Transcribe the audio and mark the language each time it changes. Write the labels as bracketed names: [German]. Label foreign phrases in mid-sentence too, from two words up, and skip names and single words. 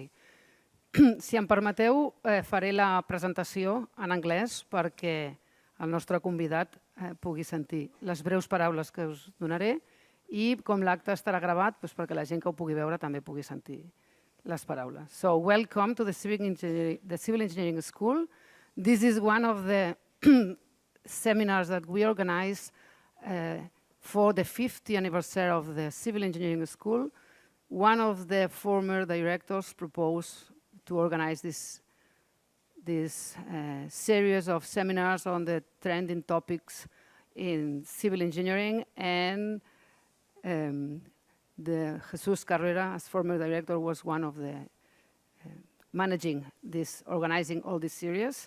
[Catalan] Si em permeteu, faré la presentació en anglès perquè el nostre convidat pugui sentir les breus paraules que us donaré i com l'acte estarà gravat, doncs perquè la gent que ho pugui veure també pugui sentir les paraules. [English] So, welcome to the Civil Engineering School. This is one of the seminars that we organize for the 50th anniversary of the Civil Engineering School. One of the former directors proposed to organize this series of seminars on the trending topics in civil engineering, and the Jesus Carrera, as former director, was one of the managing this, organizing all this series.